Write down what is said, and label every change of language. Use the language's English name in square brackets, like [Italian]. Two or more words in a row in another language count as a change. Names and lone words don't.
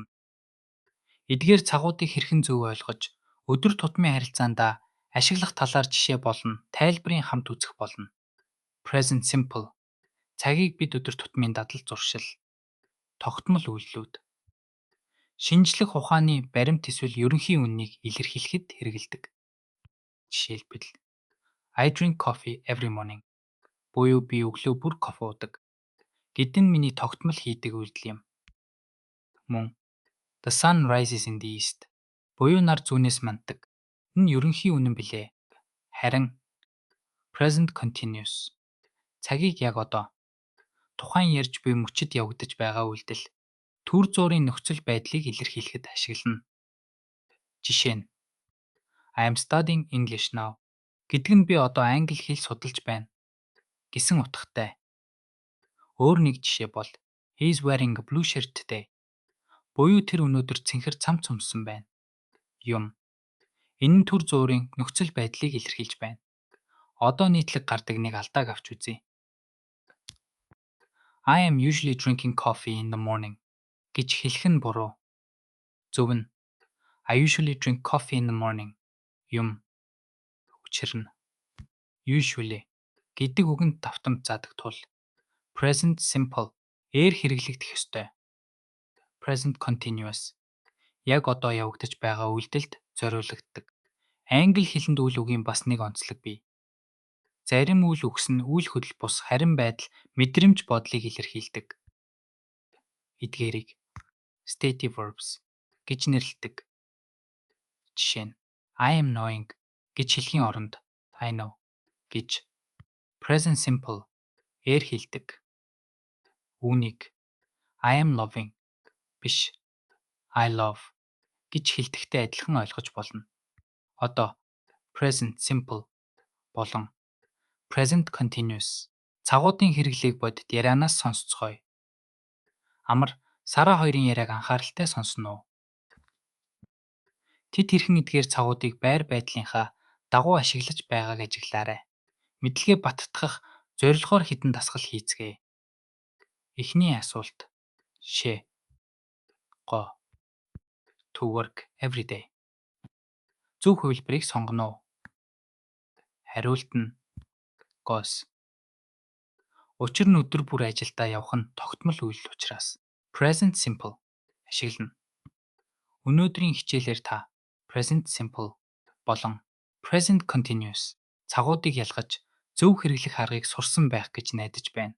[Mongolian] Эдгээр цагуудыг хэрхэн зөв ойлгож өдөр тутмын харилцаандаа ашиглах талаар жишээ болон тайлбарын хамт үзэх болно. [English] Present simple [Mongolian] цагийг бид өдөр тутмын дадал зуршил, тогтмол үйлдэлүүд, шинжлэх ухааны баримт эсвэл ерөнхий үннийг илэрхийлэхэд хэрэглэдэг. [English] Жишээлбэл I drink coffee every morning. [Mongolian] Буюу би өглөө бүр кофе уудаг. Гэд нь миний тогтмол хийдэг үйлдэл юм. [English] Мөн The sun rises in the east. [Mongolian] Буюу нар зүүнээс манддаг. Энэ ерөнхий үнэн билээ. Харин [English] present continuous [Mongolian] цагийг яг одоо тухайн ярьж буй мөчид явагдаж байгаа үйлдэл төр зуурын нөхцөл байдлыг илэрхийлэхэд ашиглана. Жишээ нь [English] I am studying English now [Mongolian] гэдэг нь би одоо англи хэл судалж байна гэсэн утгатай. Өөр нэг жишээ бол [English] He is wearing a blue shirt today. [Mongolian] Буюу тэр өнөөдөр цэнхэр цамц өмссөн байна. Юм. Энэ нь төр зуурын нөхцөл байдлыг илэрхийлж байна. Одоо нийтлэг гардаг нэг алдааг авч үзье. [English] I am usually drinking coffee in the morning [Mongolian] гэж хэлэх нь буруу. Зөв нь [English] I usually drink coffee in the morning. [Mongolian] Юм. Учир нь usually гэдэг үгэнд давтамж заадаг тул [English] present simple [Mongolian] хэрэглэгдэх ёстой. [English] Present continuous [Mongolian] яг одоо явагдаж байгаа үйлдэлд зориулагддаг. Англи хэлэнд үйл үгийн бас нэг онцлог бий. Зарим үйл үгс нь үйл хөдлөл бус харин байдал, мэдрэмж бодлыг илэрхийлдэг. Эдгээрийг [English] stative verbs [Mongolian] гэж нэрлэдэг. Жишээ нь [English] I am knowing [Mongolian] гэж хэлхийн оронд [English] I know [Mongolian] гэж [English] present simple [Mongolian] хэлдэг. Үүнийг [English] I am loving [Mongolian] биш [English] I love [Mongolian] гэж хэлдэхтэй адилхан ойлгож болно. Одоо [English] present simple [Mongolian] болон [English] present continuous [Mongolian] цагуудын хэрэглээг бодит ярианаас сонсцгоё. Амар Сара хоёрын яриаг анхааралтай сонсно уу? Тэд хэрхэн эдгээр цагуудыг байр байдлынхаа дагуу ашиглаж байгааг ажиглаарай. Мэдлэгээ баттгах зорилгоор хідэн дасгал хийцгээе. Эхний асуулт. Шээ. [English] Го. To work every day. [Mongolian] Зөв хувилбарыг сонгоно уу? Хариулт нь goes. Учир нь өдөр бүр ажилдаа явах нь тогтмол үйлдэл учраас [English] present simple [Mongolian] ашиглана. Өнөөдрийн хичээлээр та [English] present simple [Mongolian] болон [English] present continuous [Mongolian] цагуудыг ялгаж зөв хэрэглэх аргыг сурсан байх гэж найдаж байна.